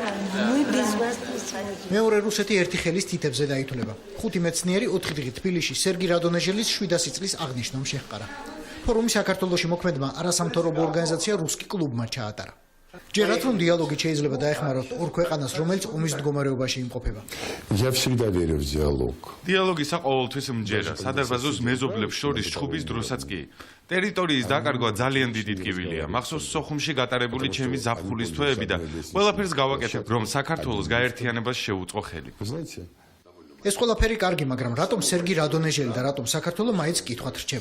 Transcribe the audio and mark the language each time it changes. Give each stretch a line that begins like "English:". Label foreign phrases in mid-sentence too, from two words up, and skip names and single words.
Georgian: მეორე რუსეთი ერთი ხელის თითებზე დაითვლება. 5 მეცნიერი 4 დღით თბილისში სერგი რადონეჟელის 700 წლის აღნიშვნამ შეჰყარა. ფორუმი საქართველოში მოქმედმა არასამთავრობო ორგანიზაცია რუსკი კლუბმა ჩაატარა. ჯერათ რომ დიალოგი შეიძლება დაეხმაროთ ორ ქვეყანას, რომელიც ომის მდგომარეობაში იმყოფება.
Russian: Я всегда верю в диалог.
Georgian: დიალოგისა ყოველთვის მჯერა, სადარბაზოს მეზობლებს შორის ჩხუბის დროსაც კი. ტერიტორიის დაკარგვა ძალიან დიდი ტკივილია. მახსოვს სოხუმში გატარებული ჩემი ზაფხულის თვეები და ყველაფერს გავაკეთებ, რომ საქართველოს გაერთიანებას შეუწყო ხელი. ეს ყველაფერი კარგი, მაგრამ რატომ სერგი რადონეჟელი და რატომ საქართველო მაინც კითხვად რჩება?